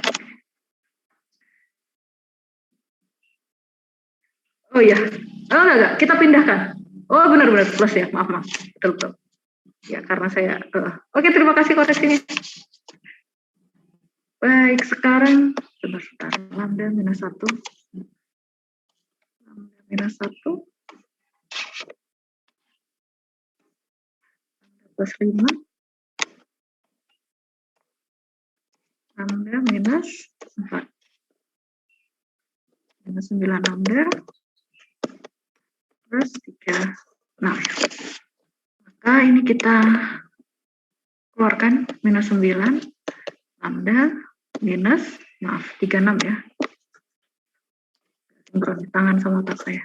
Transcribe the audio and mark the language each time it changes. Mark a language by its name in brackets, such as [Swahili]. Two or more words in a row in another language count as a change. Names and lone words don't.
[Indonesian] Oh iya, enggak, kita pindahkan. Oh benar-benar plus ya, maaf, betul. Ya karena saya, oke, terima kasih koreksinya. Baik, sekarang sebentar, lambda minus 1, lambda minus 1, lambda plus 5, lambda minus 4, minus 9 lambda plus 36. Maka ini kita keluarkan minus 9 lambda minus, 36 ya. Sinkron tangan sama otak saya.